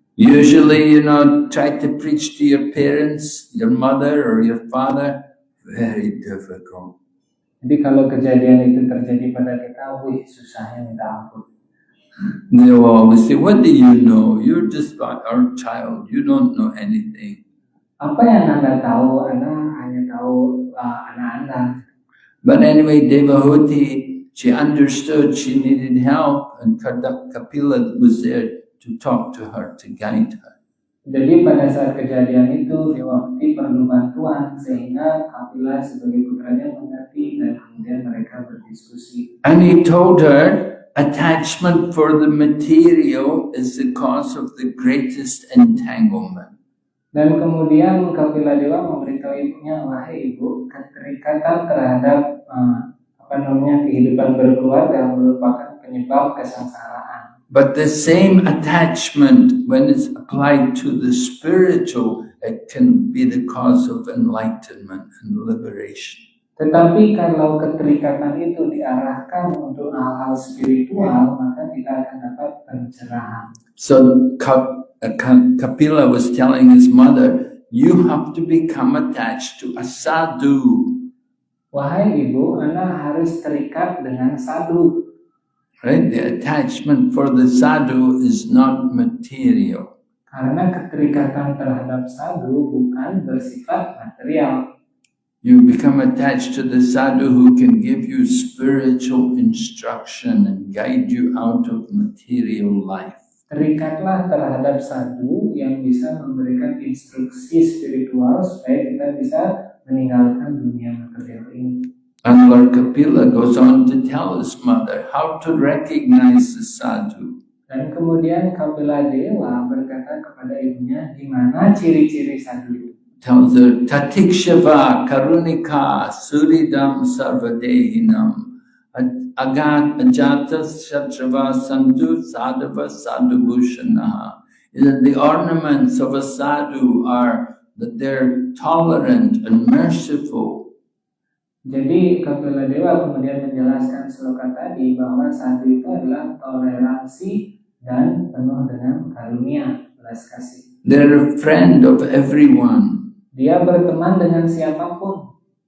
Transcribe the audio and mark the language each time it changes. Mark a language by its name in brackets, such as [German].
[English] Usually, try to preach to your parents, your mother or your father, very difficult. [Indonesian] Jadi kalau kejadian itu terjadi pada kita, susahnya minta ampun. [English] They will always say, what do you know? You're just our child, you don't know anything. [Indonesian] Apa yang Anda tahu? Anda hanya tahu anak Anda. [English] But anyway, Devahuti, she understood she needed help, and Kapila was there to talk to her, to guide her. [Indonesian] Jadi pada saat kejadian itu Dewahuti perlu bantuan sehingga Kapila sebagai putranya mengerti dan kemudian mereka berdiskusi. [English] And he told her, attachment for the material is the cause of the greatest entanglement. [Indonesian] Dan kemudian Kapiladewa memberitahu ibunya, wahai ibu, keterikatan terhadap kehidupan berkeluarga merupakan penyebab kesengsaraan. [English] But the same attachment, when it's applied to the spiritual, it can be the cause of enlightenment and liberation. [Indonesian] Tetapi kalau keterikatan itu diarahkan untuk hal-hal spiritual, maka kita akan dapat pencerahan. [English] So Kapila was telling his mother, you have to become attached to a sadhu. [Indonesian] Wahai ibu, Anda harus terikat dengan sadhu. [English] Right? The attachment for the sadhu is not material. [Indonesian] Karena keterikatan terhadap sadhu bukan bersifat material. [English] You become attached to the sadhu who can give you spiritual instruction and guide you out of material life. [Indonesian] Terikatlah terhadap sadhu yang bisa memberikan instruksi spiritual supaya kita bisa meninggalkan dunia material ini. [English] And Lord Kapila goes on to tell his mother how to recognize the sadhu. [Indonesian] Dan kemudian Kapiladewa berkata kepada ibunya di mana ciri-ciri sadhu itu. [English] Tells her, [Sanskrit] Tatikshava Karunika Suridam Sarvadehinam Agat Ajata Shatrava Sandhu Sadhava Sadhubhushanaha. [English] The ornaments of a sadhu are that they're tolerant and merciful. [Indonesian] Jadi Kapiladewa kemudian menjelaskan sloka tadi bahwa sadhu itu adalah toleransi dan penuh dengan karunia, belas kasih. [English] They're a friend of everyone. [Indonesian] Dia berteman dengan siapapun.